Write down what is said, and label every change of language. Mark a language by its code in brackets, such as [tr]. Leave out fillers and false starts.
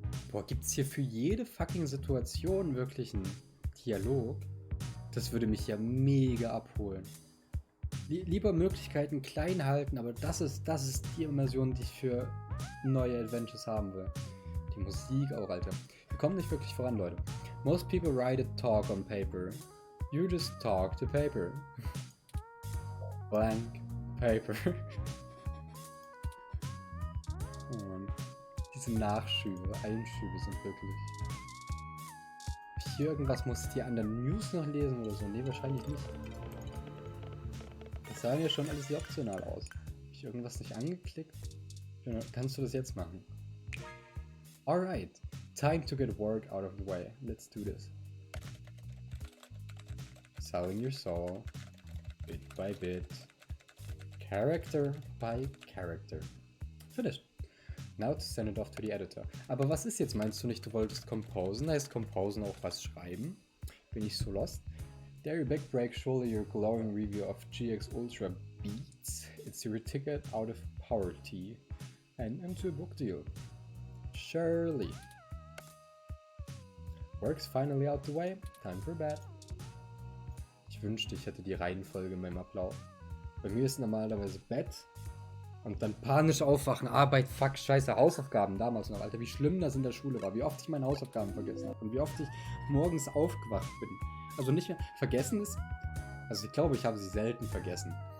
[de] Boah, gibt's hier für jede fucking Situation wirklich einen Dialog? Das würde mich ja mega abholen. Lieber Möglichkeiten klein halten, aber das ist die Immersion, die ich für neue Adventures haben will. Die Musik auch, Alter. Wir kommen nicht wirklich voran, Leute. [en] Most people write a talk on paper. You just talk to paper. Blank paper. [de] Oh Mann. Diese Einschübe sind wirklich... Hier irgendwas muss ich die anderen News noch lesen oder so? Nee, wahrscheinlich nicht. Das sah ja schon alles sehr optional aus. Hab ich irgendwas nicht angeklickt? Ja, kannst du das jetzt machen? [en] Alright, time to get work out of the way. Let's do this. Selling your soul, bit by bit, character by character. Finished. Now to send it off to the editor. [de] Aber was ist jetzt? Meinst du nicht, du wolltest composen? Heißt composen auch was schreiben? Bin ich so lost? [en] Dare you backbreak surely your glowing review of GX Ultra beats? It's your ticket out of poverty and into a book deal. Surely. Work's finally out the way. Time for bed. [de] Ich Ich wünschte, ich hätte die Reihenfolge in meinem Ablauf. Bei mir ist normalerweise Bett und dann panisch aufwachen, Arbeit, fuck, scheiße, Hausaufgaben damals noch, Alter, wie schlimm das in der Schule war, wie oft ich meine Hausaufgaben vergessen habe und wie oft ich morgens aufgewacht bin. Also nicht mehr, vergessen ist, also ich glaube, ich habe sie selten vergessen.